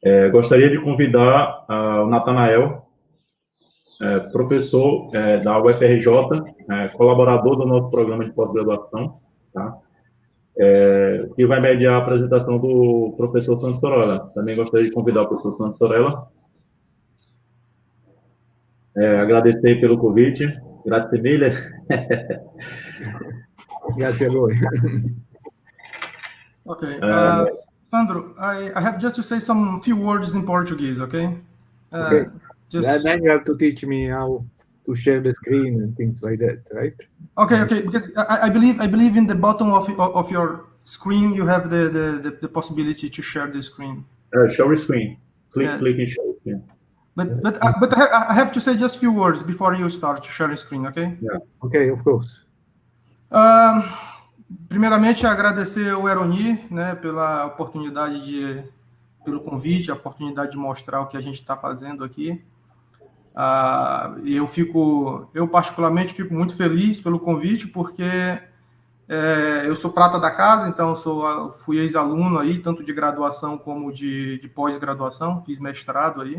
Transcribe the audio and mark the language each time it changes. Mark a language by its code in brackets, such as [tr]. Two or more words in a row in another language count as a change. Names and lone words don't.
[pt] Gostaria de convidar o Natanael professor da UFRJ, colaborador do nosso programa de pós-graduação, tá? Que vai mediar a apresentação do professor Sandro Sorella. Também gostaria de convidar o professor Sandro Sorella. Agradecer pelo convite. [it] Grazie mille. Grazie a voi. [en] Okay. Sandro, I have just to say some few words in Portuguese, okay? Okay. Then you have to teach me how to share the screen and things like that, right? Okay, because I believe in the bottom of your screen you have the possibility to share the screen. Share screen. Click and share screen. But I have to say just a few words before you start to share the screen, okay? Yeah. Okay, of course. [pt] Primeiramente, agradecer ao Eroni, né, pela oportunidade pelo convite, a oportunidade de mostrar o que a gente está fazendo aqui. Eu particularmente fico muito feliz pelo convite, porque eu sou prata da casa, então fui ex-aluno aí, tanto de graduação como de pós-graduação, fiz mestrado aí.